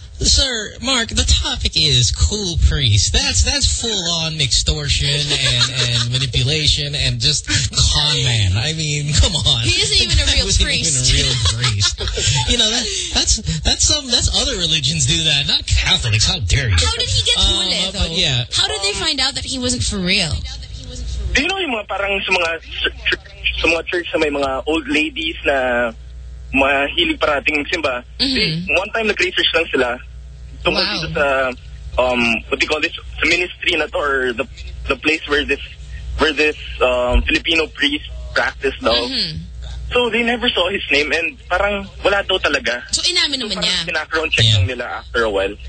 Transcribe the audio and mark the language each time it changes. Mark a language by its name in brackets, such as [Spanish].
[English] Sir, Mark, the topic is cool priests. That's full-on extortion and manipulation and just con man. I mean, come on. He isn't even a real priest. You know, that's other religions do that. Not Catholics. How dare you? How did he get mule, though? Yeah. How did they find out that he wasn't for real? Do you know [Filipino] yung mga parang sa mga church, sa may mga [English] old ladies [Filipino] na mahilig parating ng simba? Mm-hmm. [English] One time, [Filipino] nag-research lang sila. [English] What do you call this? The ministry [Filipino] na to, [English] or the place where this Filipino priest practiced now. Mm-hmm. So they never saw his name and [Filipino] parang wala daw talaga. So inamin naman niya. [English] So background check [Filipino] lang nila [English] after a while.